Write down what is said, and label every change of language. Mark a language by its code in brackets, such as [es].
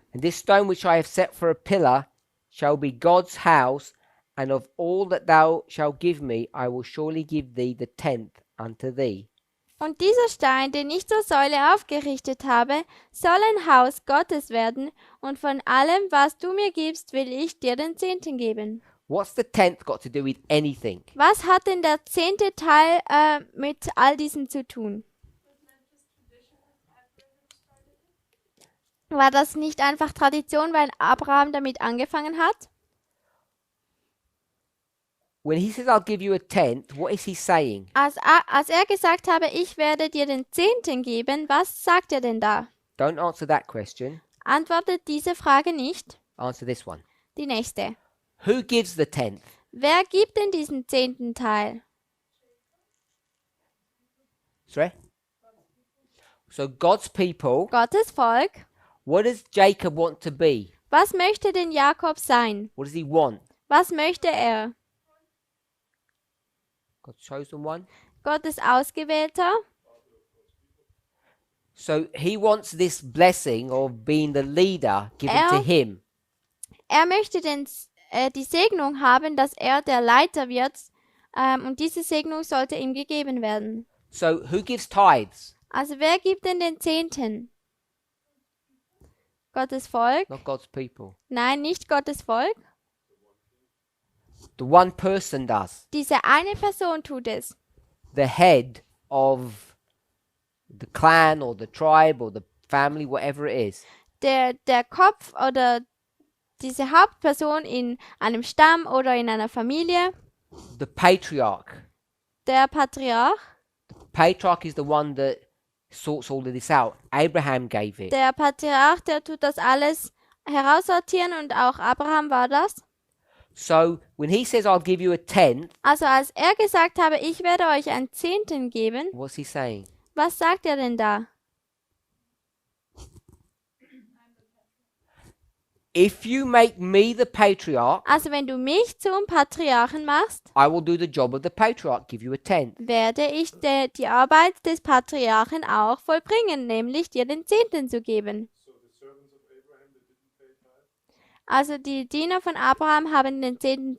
[en] And this stone which I have set for a pillar shall be God's house, and of all that thou shalt give me, I will surely give thee the 10th unto thee. [de] Und dieser Stein, den ich zur Säule aufgerichtet habe, soll ein Haus Gottes werden, und von allem, was du mir gibst, will ich dir den 10. geben. [en] What's the 10th got to do with anything? [de] Was hat denn der 10. Teil mit all diesem zu tun? War das nicht einfach Tradition, weil Abraham damit angefangen hat? [en] When he says, I'll give you a 10th, what is he saying? [de] Als er gesagt habe, ich werde dir den 10. geben, was sagt er denn da? [en] Don't answer that question. [de] Antwortet diese Frage nicht. [en] Answer this one. [de] Die nächste. [en] Who gives the 10th? [de] Wer gibt denn diesen 10. Teil? [en] Sorry? So God's people, [de] Gottes Volk. [en] what does Jacob want to be? [de] Was möchte denn Jakob sein? [en] What does he want? [de] Was möchte er? [en] God's chosen one? [de] Gottes Ausgewählter? [en] So he wants this blessing of being the leader given to him. [de] Er möchte die Segnung haben, dass er der Leiter wird, und diese Segnung sollte ihm gegeben werden. [en] So who gives tithes? [de] Also wer gibt denn den 10.? Gottes Volk? [en] Not God's people. [de] Nein, nicht Gottes Volk. [en] The one person does. [de] Diese eine Person tut es. [en] The head of the clan or the tribe or the family, whatever it is. [de] Der Kopf oder diese Hauptperson in einem Stamm oder in einer Familie. [en] The patriarch. [de] Der Patriarch. [en] The patriarch is the one that sorts all of this out. Abraham gave it. [de] Der Patriarch, der tut das alles heraussortieren und auch Abraham war das. [en] So when he says, I'll give you a tenth, [de] Also als er gesagt habe, ich werde euch einen Zehnten geben, [en] what's he saying? [de] was sagt er denn da? [en] If you make me the patriarch, [de] Also wenn du mich zum Patriarchen machst, [en] I will do the job of the patriarch, give you a tenth. [de] werde ich die Arbeit des Patriarchen auch vollbringen, nämlich dir den Zehnten zu geben. [en] So the servants of Abraham that didn't pay tithe, [de] Also die Diener von Abraham haben den 10.